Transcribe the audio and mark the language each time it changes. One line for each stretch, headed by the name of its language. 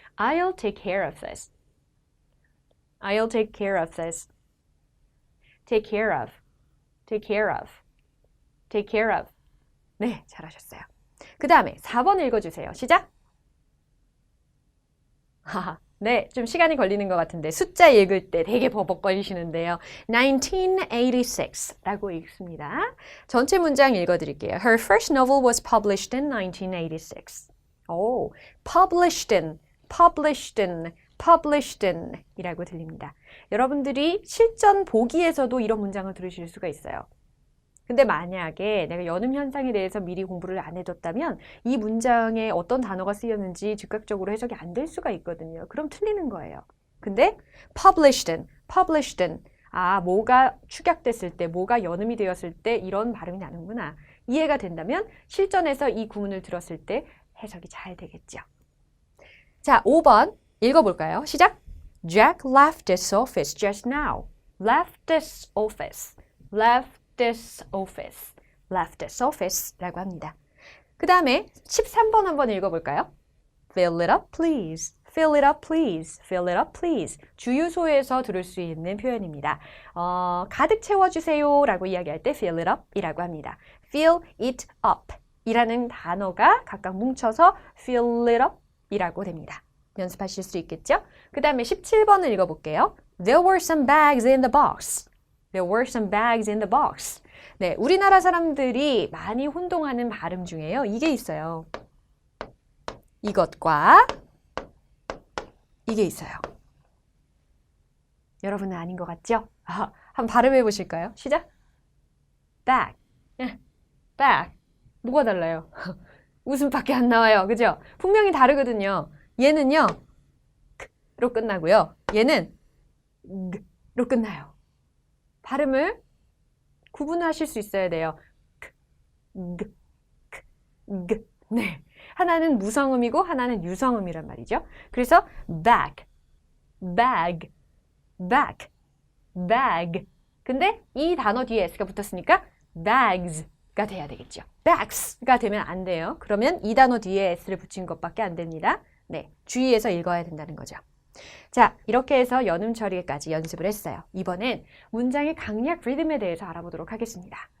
English: I'll take care of this. I'll take care of this. Take care of. Take care of. Take care of.
Korean: 네, 잘하셨어요. 그 다음에 4번 읽어주세요. 시작! 하하. 네, 좀 시간이 걸리는 것 같은데 숫자 읽을 때 되게 버벅거리시는데요. 1986라고 읽습니다. 전체 문장 읽어드릴게요.
English: Her first novel was published in 1986. 오, published in, published in, published in
Korean: 이라고 들립니다. 여러분들이 실전 보기에서도 이런 문장을 들으실 수가 있어요. 근데 만약에 내가 연음 현상에 대해서 미리 공부를 안 해뒀다면 이 문장에 어떤 단어가 쓰였는지 즉각적으로 해석이 안 될 수가 있거든요. 그럼 틀리는 거예요. 근데
English: published in, published in
Korean: 뭐가 축약됐을 때, 뭐가 연음이 되었을 때 이런 발음이 나는구나. 이해가 된다면 실전에서 이 구문을 들었을 때 해석이 잘 되겠죠. 자, 5번 읽어볼까요? 시작!
English: Jack left this office just now. Left this office. Left this office. Left this office
Korean: 라고 합니다. 그 다음에 13번 한번 읽어볼까요?
English: Fill it up, please. Fill it up, please. Fill it up, please.
Korean: 주유소에서 들을 수 있는 표현입니다. 가득 채워주세요 라고 이야기할 때 fill it up 이라고 합니다.
English: Fill it up
Korean: 이라는 단어가 각각 뭉쳐서
English: fill it up
Korean: 이라고 됩니다. 연습하실 수 있겠죠? 그 다음에 17번을 읽어볼게요.
English: There were some bags in the box. There were some bags in the box.
Korean: 네, 우리나라 사람들이 많이 혼동하는 발음 중에요. 이게 있어요. 이것과 이게 있어요. 여러분은 아닌 것 같죠? 한번 발음해 보실까요? 시작! bag. bag. 뭐가 달라요? 웃음밖에 안 나와요. 그죠? 분명히 다르거든요. 얘는요. 로 끝나고요. 얘는 로 끝나요. 발음을 구분하실 수 있어야 돼요. 네. 하나는 무성음이고 하나는 유성음이란 말이죠.
English: 그래서 bag, bag, bag, bag.
Korean: 근데 이 단어 뒤에 s가 붙었으니까 bags가 돼야 되겠죠. bags가 되면 안 돼요. 그러면 이 단어 뒤에 s를 붙인 것밖에 안 됩니다. 네, 주의해서 읽어야 된다는 거죠. 자, 이렇게 해서 연음 처리까지 연습을 했어요. 이번엔 문장의 강약 리듬에 대해서 알아보도록 하겠습니다.